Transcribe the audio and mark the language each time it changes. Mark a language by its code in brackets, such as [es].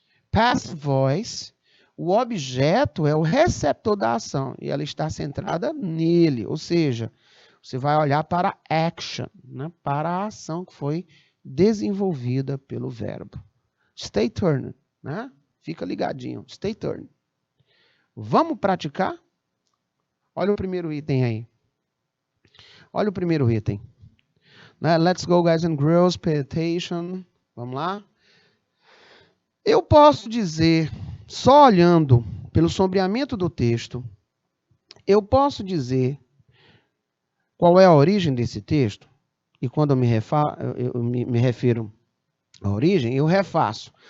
[pt] Passive voice, o objeto é o receptor da ação e ela está centrada nele, ou seja, você vai olhar para a action, né, para a ação que foi desenvolvida pelo verbo. [en] Stay tuned, [pt] né? Fica ligadinho, [en] stay tuned. [pt] Vamos praticar? Olha o primeiro item aí. Olha o primeiro item. [en] Let's go, guys and girls, pay attention. [pt] Vamos lá? Eu posso dizer, só olhando pelo sombreamento do texto, eu posso dizer qual é a origem desse texto? E quando eu me refiro à origem, eu refaço.